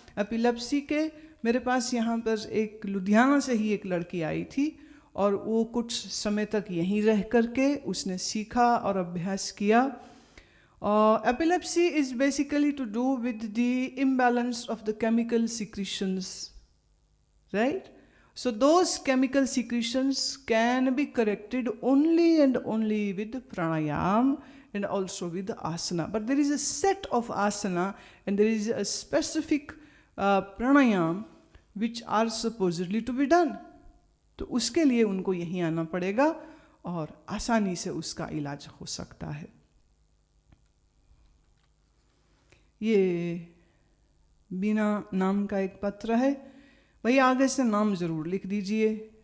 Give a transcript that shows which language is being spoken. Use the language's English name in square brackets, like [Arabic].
[Hindi] Epilepsy के मेरे पास यहाँ पर एक लुधियाना से ही एक लड़की आई थी, और वो कुछ समय तक यहीं रह करके उसने सीखा और अभ्यास किया। [English] Epilepsy is basically to do with the imbalance of the chemical secretions, right? So those chemical secretions can be corrected only and only with pranayam and also with asana. But there is a set of asana and there is a specific pranayam which are supposedly to be done. [Hindi] तो उसके लिए उनको यहीं आना पड़ेगा और आसानी से उसका इलाज हो सकता है. ये बीना नाम का एक पत्र है, वही आगे से नाम जरूर लिख दीजिए.